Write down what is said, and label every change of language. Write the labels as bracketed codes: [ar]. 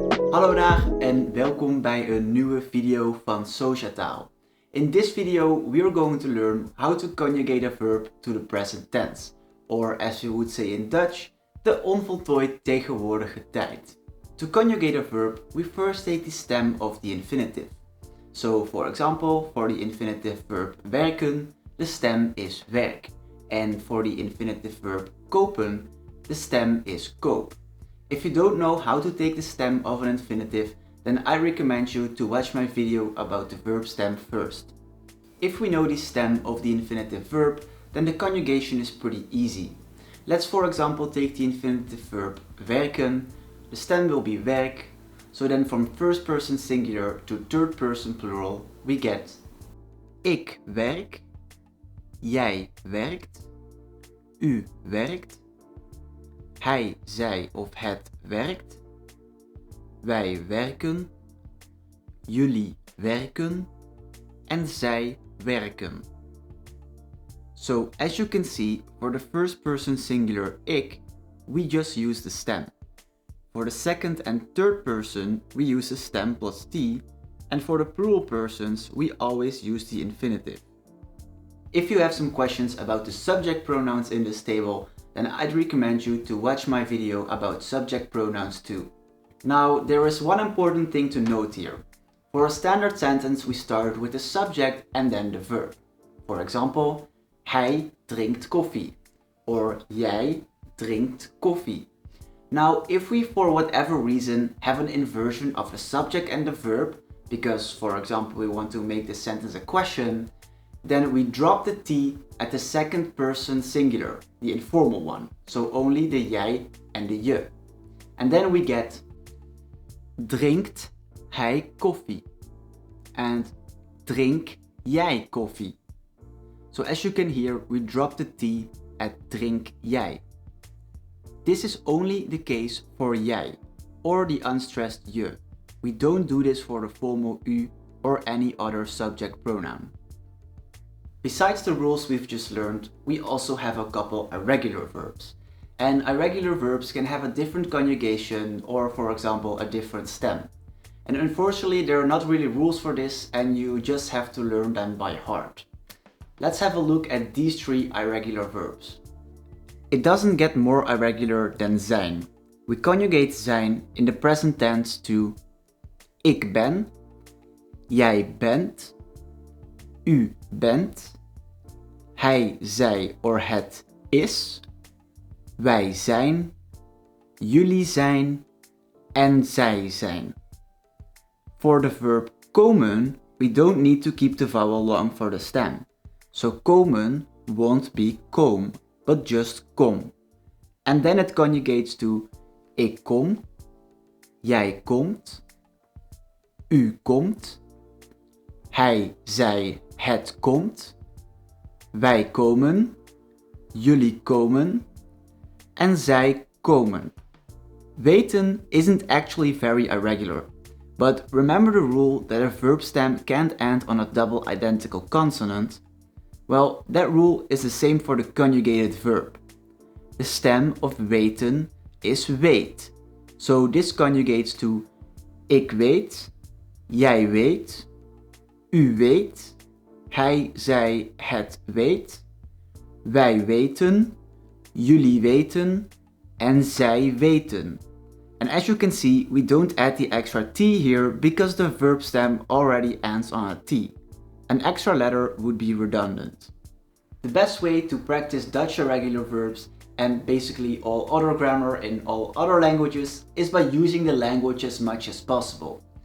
[nl] Hallo daar en welkom bij een nieuwe video van Sociataal. [en] In this video we are going to learn how to conjugate a verb to the present tense, or as you would say in Dutch, [nl] de onvoltooid tegenwoordige tijd. [en] To conjugate a verb, we first take the stem of the infinitive. So for example, for the infinitive verb werken, the stem is werk. And for the infinitive verb kopen, the stem is koop. If you don't know how to take the stem of an infinitive, then I recommend you to watch my video about the verb stem first. If we know the stem of the infinitive verb, then the conjugation is pretty easy. Let's for example take the infinitive verb werken. The stem will be werk, so then from first person singular to third person plural we get [nl] ik werk, jij werkt, u werkt, hij, zij of het werkt, wij werken, jullie werken en zij werken. [en] So as you can see, for the first person singular ik, we just use the stem. For the second and third person, we use the stem plus t, and for the plural persons, we always use the infinitive. If you have some questions about the subject pronouns in this table, then I'd recommend you to watch my video about subject pronouns too. Now, there is one important thing to note here. For a standard sentence, we start with the subject and then the verb. For example, [nl] hij drinkt koffie, [en] or [nl] jij drinkt koffie. [en] Now, if we for whatever reason have an inversion of the subject and the verb, because for example we want to make this sentence a question, then we drop the t at the second person singular, the informal one, so only the jij and the je. And then we get [nl] drinkt hij koffie [en] and [nl] drink jij koffie. [en] So as you can hear, we drop the t at [nl] drink jij. [en] This is only the case for jij, or the unstressed je. We don't do this for the formal u or any other subject pronoun. Besides the rules we've just learned, we also have a couple irregular verbs. And irregular verbs can have a different conjugation or, for example, a different stem. And unfortunately, there are not really rules for this and you just have to learn them by heart. Let's have a look at these three irregular verbs. It doesn't get more irregular than zijn. We conjugate zijn in the present tense to [nl] ik ben, jij bent, u bent, hij, zij or het is, wij zijn, jullie zijn en zij zijn. [en] For the verb komen, we don't need to keep the vowel long for the stem. So komen won't be kom, but just kom. And then it conjugates to [nl] ik kom, jij komt, u komt, hij, zij, het komt, wij komen, jullie komen en zij komen. [en] Weten isn't actually very irregular, but remember the rule that a verb stem can't end on a double identical consonant? Well, that rule is the same for the conjugated verb. The stem of weten is weet. So this conjugates to [nl] ik weet, jij weet, u weet, hij, zij, het weet, wij weten, jullie weten en zij weten. [en] And as you can see, we don't add the extra t here because the verb stem already ends on a t. An extra letter would be redundant. The best way to practice Dutch irregular verbs and basically all other grammar in all other languages is by using the language as much as possible.